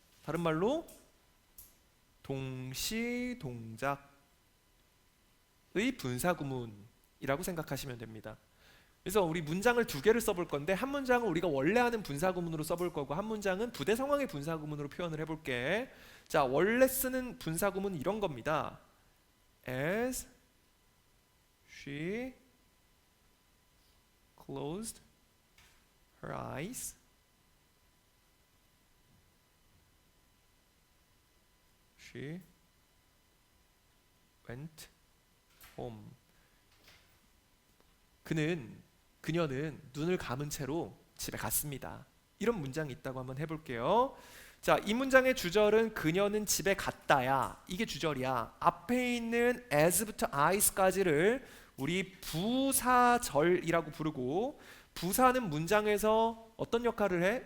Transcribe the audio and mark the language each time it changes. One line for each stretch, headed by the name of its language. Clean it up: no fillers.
Korean: 다른 말로 동시 동작의 분사구문이라고 생각하시면 됩니다. 그래서 우리 문장을 2개를 써볼 건데 한 문장은 우리가 원래 하는 분사구문으로 써볼 거고 한 문장은 부대 상황의 분사구문으로 표현을 해볼게. 자, 원래 쓰는 분사구문은 이런 겁니다.
English: As she closed her eyes, she went home.
Korean: 그녀는 눈을 감은 채로 집에 갔습니다. 이런 문장이 있다고 한번 해볼게요. 자, 이 문장의 주절은 그녀는 집에 갔다야. 이게 주절이야. 앞에 있는 as부터 is까지를 우리 부사절이라고 부르고, 부사는 문장에서 어떤 역할을 해?